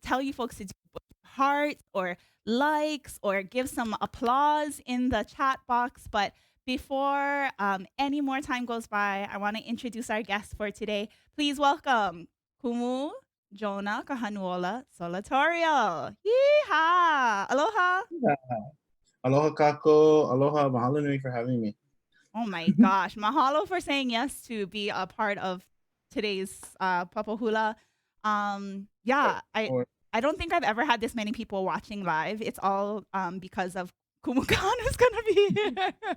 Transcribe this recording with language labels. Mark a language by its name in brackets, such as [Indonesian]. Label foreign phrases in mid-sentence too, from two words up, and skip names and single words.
[English] Tell you folks to do hearts or likes or give some applause in the chat box. But before any more time goes by, I want to introduce our guest for today. Please welcome Kumu Jonah Kahanu Solatorio. Yeehaw! Aloha. Yeah. [Hawaiian] Aloha kako. Aloha. Mahalo nui [English] for having me. Oh my gosh. Mahalo for saying yes to be a part of today's Papa Hula. I don't think I've ever had this many people watching live. It's all because of Kumukan who's gonna be here.